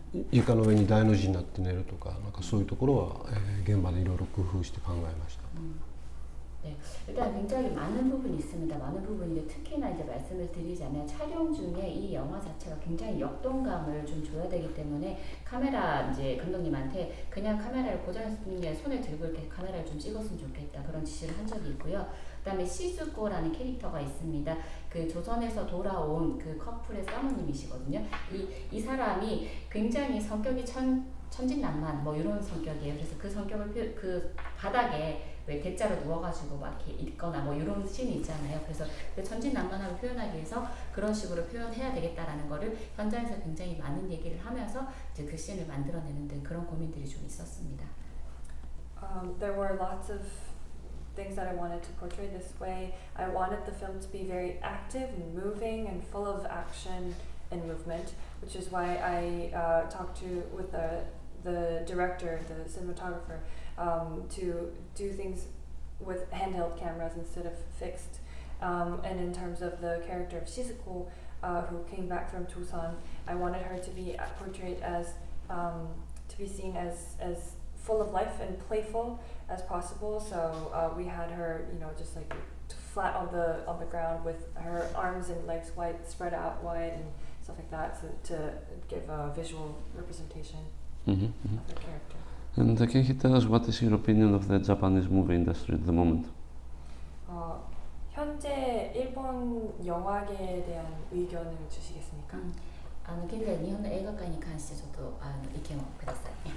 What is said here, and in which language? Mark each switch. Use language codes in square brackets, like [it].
[ja] 床の上に大の字になって寝るとか、なんかそういうところは、現場でいろいろ工夫して考えました。 [ko] 네, 일단 굉장히 많은 부분이 있습니다. 많은 부분인데 특히나 이제 말씀을 드리자면 촬영 중에 이 영화 자체가 굉장히 역동감을 좀 줘야 되기 때문에 카메라 이제 감독님한테 그냥 카메라를 고정해서 그냥 손에 들고 이렇게 카메라를 좀 찍었으면 좋겠다 그런 지시를 한 적이 있고요. 그다음에 시즈코라는 캐릭터가 있습니다. 그 조선에서 돌아온 그 커플의 사모님이시거든요. 이 사람이 굉장히 성격이 천진난만 뭐 이런 성격이에요. 그래서 그 성격을 그 바닥에 왜 대자로 누워가지고 막 이렇게 있거나 뭐 이런 씬이 있잖아요. 그래서 그 천진난만함을 표현하기 위해서 그런 식으로 표현해야 되겠다라는 거를 현장에서 굉장히 많은 얘기를 하면서 이제 그 씬을 만들어내는 등 그런 고민들이 좀 있었습니다. [en] There were lots of things that I wanted to portray this way. I wanted the film to be very active and moving and full of action and movement, which is why I talked with the director, the cinematographer, to do things with handheld cameras instead of fixed. And in terms of the character of Shizuko, who came back from Tucson, I wanted her to be portrayed as, to be seen as full of life and playful as possible. So we had her, just like flat on the ground with her arms and legs spread out wide and stuff like that, to give a visual representation of the character. And can you tell us what is your opinion of the Japanese movie industry at the moment? [ko] 현재 일본 영화계에 대한 의견을 주시겠습니까? [ja] 現在日本の映画界に関してちょっと意見をください。